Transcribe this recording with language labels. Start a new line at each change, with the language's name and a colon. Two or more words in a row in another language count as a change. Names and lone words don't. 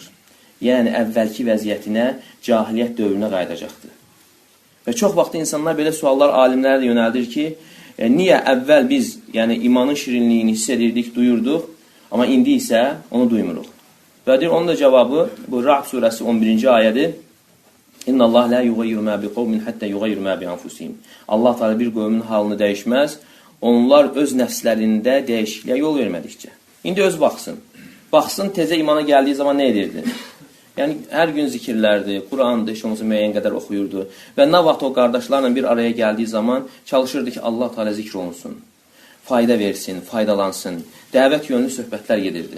Azerbaijani: Yəni, əvvəlki vəziyyətinə, cahiliyyət dövrünə qayıdacaqdır. Və çox vaxt insanlar belə suallar alimlərə də yönəldir ki, niyə əvvəl biz imanın şirinliyini hiss edirdik, duyurduq, amma indi isə onu duymuruq. Və deyir, onun da cavabı, bu Ra'd surəsi 11-ci ayədir.
Arabic: إن الله لا يغير ما بقوم حتى يغيروا ما بأنفسهم.
Azerbaijani: Allah Teala bir qövmün halını dəyişməz, onlar öz nəfslərində dəyişikliyə yol vermədikcə. İndi öz baxsın. Baxsın, tezə imana gəldiyi zaman nə edirdi? Yəni, hər gün zikirlərdi, Quran'dı, heç olmasa müəyyən qədər oxuyurdu. Və nə vaxt o qardaşlarla bir araya gəldiyi zaman çalışırdı ki, Allah Teala zikr olunsun, fayda versin, faydalansın, dəvət yönlü söhbətlər gedirdi.